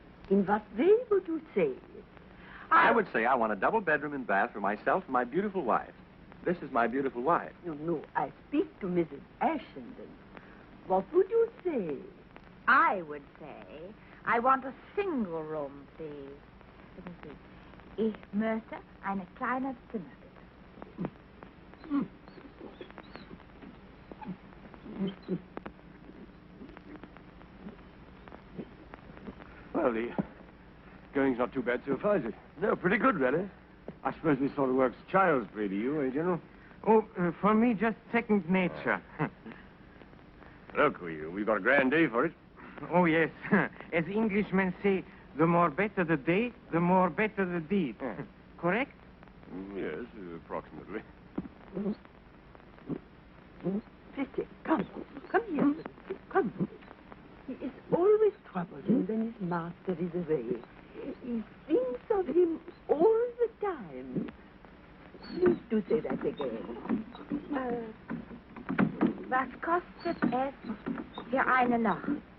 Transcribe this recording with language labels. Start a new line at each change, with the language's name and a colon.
English: In what way would you say it? I would say I want a double bedroom and bath for myself and my beautiful wife. This is my beautiful wife. No, I speak to Mrs. Ashenden. What would you say? I would say I want a single room, please. Let me see.
German: Ich möchte eine kleine Zimmer, bitte.
English: Well, the going's not too bad so far, is it? No, pretty good, really. I suppose this sort of work's child's play to you, eh, General? Oh, for me, just second nature. Look, we've got a grand day for it. Oh, yes. As Englishmen say, the more better the day, the more better the deed. Correct? Yes, approximately. Pretty, come here. Come. He is always troubled when his master is away. He thinks of him all the time. Please do say that again.
German: Was kostet es für eine Nacht?